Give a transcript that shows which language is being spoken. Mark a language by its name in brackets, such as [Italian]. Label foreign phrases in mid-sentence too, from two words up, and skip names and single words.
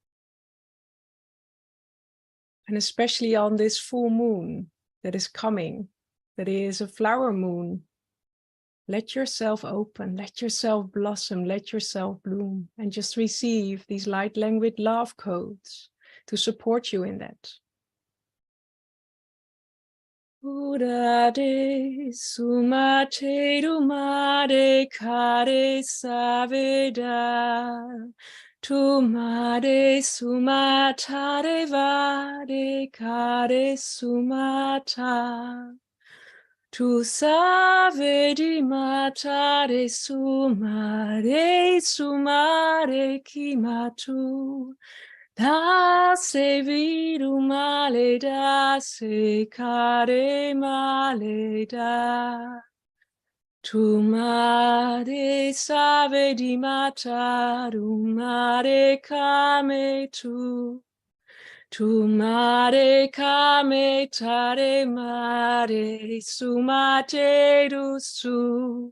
[English] And especially on this full moon that is coming, that is a flower moon, let yourself open, let yourself blossom, let yourself bloom, and just receive these light language love codes to support you in that. Urade sumate dumade kare saveda, tumade sumatare vade kare sumata. Tu savedi matare sumare kimatu. Da se vidu male da se care male da. Tu mare savedi mataru mare kame tu. Tu mare kame tare mare sumate du su.